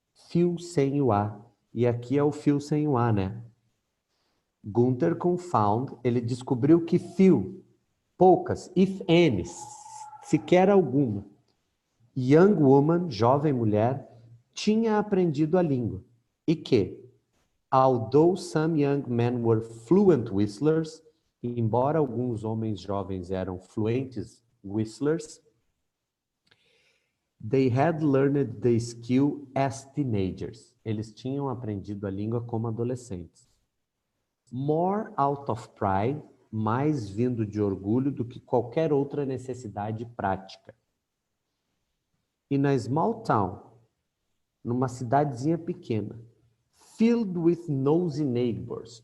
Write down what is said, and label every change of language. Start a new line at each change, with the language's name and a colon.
Portuguese: Few sem o A. E aqui é o few sem o A, né? Gunther confound, ele descobriu que few, poucas,
English: if any,
Portuguese: sequer alguma,
English: young woman,
Portuguese: jovem mulher, tinha aprendido a língua. E que,
English: although some young men were fluent whistlers,
Portuguese: embora alguns homens jovens eram fluentes
English: whistlers, they had learned the skill as teenagers.
Portuguese: Eles tinham aprendido a língua como adolescentes.
English: More out of pride,
Portuguese: mais vindo de orgulho do que qualquer outra necessidade prática.
English: In a small town,
Portuguese: numa cidadezinha pequena,
English: filled with nosy neighbors.